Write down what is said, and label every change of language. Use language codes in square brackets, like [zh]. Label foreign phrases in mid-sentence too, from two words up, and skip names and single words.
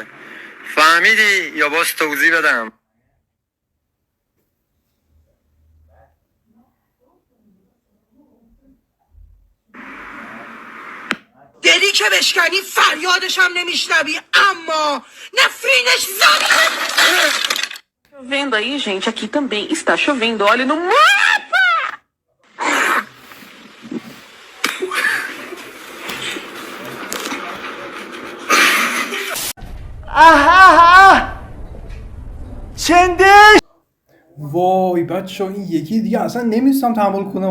[fa] فهمیدی یا باز توضیح بدم؟ دلی که بشکنی فریادش هم نمیشنوی، اما نفرینش زده. [pt] Vendo aí, gente, aqui também está chovendo. Olha no mapa! [fa] وای بچه این یکی دیگه اصلا نمیستم تحمل کنم.